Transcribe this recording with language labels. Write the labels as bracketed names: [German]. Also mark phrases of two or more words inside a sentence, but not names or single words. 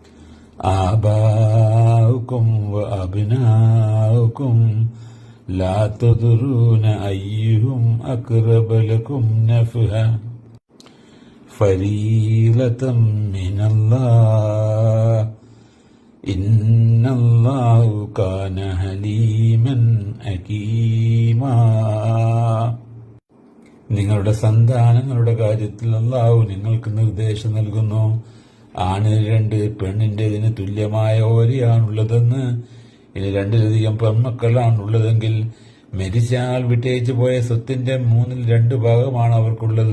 [Arabic] آباؤكم وأبناؤكم لا تدرون أيهم أقرب لكم نفعا فريضة من الله إن الله كان حليما حكيما. [Malayalam] നിങ്ങളുടെ സന്താനങ്ങളുടെ കാര്യത്തിൽ അല്ലാഹു നിങ്ങൾക്ക് നിർദ്ദേശം നൽകുന്നു. ആണിന് 2, പെണ്ണിൻ്റെതിന് തുല്യമായ ഓരിയാണുള്ളതെന്ന്. ഇനി 2-ലധികം പെൺമക്കളാണുള്ളതെങ്കിൽ മരിച്ചയാൾ വിട്ടേച്ചു പോയ സ്വത്തിന്റെ 3/2 ഭാഗമാണ് അവർക്കുള്ളത്.